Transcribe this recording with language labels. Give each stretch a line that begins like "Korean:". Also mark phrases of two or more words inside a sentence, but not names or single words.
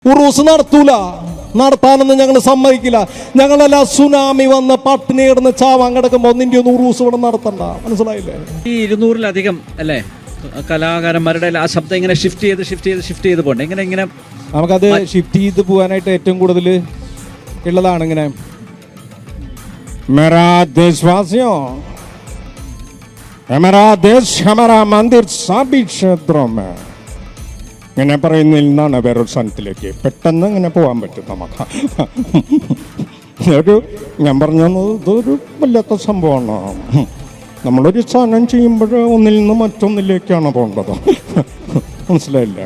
Malayalam: ഉറൂസ് നടത്തൂല, നടത്താനൊന്നും ഞങ്ങൾ സമ്മതിക്കില്ല. ഞങ്ങളെല്ലാം സുനാമി വന്ന് പട്ടിണി കിടന്ന് ചാവാൻ കിടക്കുമ്പോൾ ഒന്നിൻ്റെ ഒന്ന് ഉറൂസ് ഇവിടെ നടത്തണ്ട. മനസ്സിലായില്ലേ? ഈ 200-ലധികം അല്ലേ കലാകാരന്മാരുടെ ആ ശബ്ദം ഇങ്ങനെ ഷിഫ്റ്റ് ചെയ്ത് പോകണ്ടേ? ഇങ്ങനെ നമുക്കത് ഷിഫ്റ്റ് ചെയ്ത് പോകാനായിട്ട് ഏറ്റവും കൂടുതൽ ഉള്ളതാണ് ഇങ്ങനെ
Hindi: मेरा देशवासियों, हमारा देश हमारा मंदिर सभी क्षेत्रों में
Malayalam: ഇങ്ങനെ പറയുന്നതിൽ നിന്നാണ് വേറൊരു സ്ഥലത്തിലേക്ക് പെട്ടെന്ന് ഇങ്ങനെ പോകാൻ പറ്റും നമുക്ക്. ഞാൻ പറഞ്ഞത് ഇതൊരു വല്ലാത്ത സംഭവമാണ്. നമ്മളൊരു സാധനം ചെയ്യുമ്പോൾ ഒന്നിൽ നിന്ന് മറ്റൊന്നിലേക്കാണ് പോകേണ്ടത്. മനസ്സിലായില്ലേ?